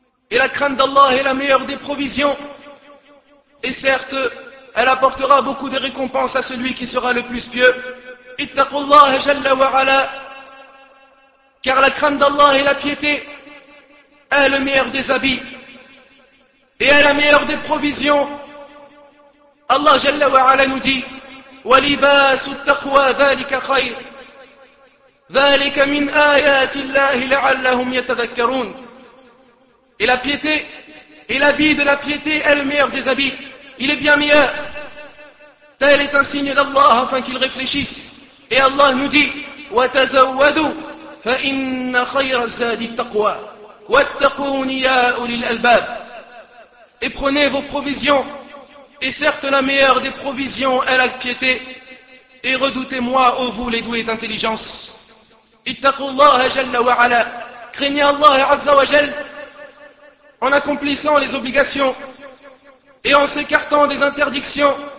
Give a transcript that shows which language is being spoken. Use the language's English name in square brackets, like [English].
[French] Et la crainte d'Allah est la meilleure des provisions, et certes elle apportera beaucoup de récompenses à celui qui sera le plus pieux. [Arabic] اتَّقُوا اللَّهَ جَلَّ وَعَلَى. [French] Car la crainte d'Allah et la piété est le meilleur des habits et est la meilleure des provisions. Allah Jalla wa Ala nous dit [Arabic] وَلِبَاسُ التَّقْوَى ذَلِكَ خَيْرٌ ذَلِكَ مِنْ آيَاتِ اللَّهِ لَعَلَّهُمْ يَتَذَكَّرُونَ. [French] Et la piété et l'habit de la piété est le meilleur des habits. Il est bien meilleur. Tel est un signe d'Allah afin qu'ils réfléchissent. Et Allah nous dit [Arabic] وَتَزَوَّدُوا فَإِنَّ خَيْرَ الزَّادِ التَّقْوَى وَاتَّقُونِ يَا أُولِي الْأَلْبَابِ. [French] Et prenez vos provisions, et certes la meilleure des provisions est la piété, et redoutez-moi, ô vous les doués d'intelligence. [Arabic] اتَّقُوا اللَّهَ جَلَّ وَعَلَى. [French] Craignez Allah Azza wa Jal en accomplissant les obligations et en s'écartant des interdictions.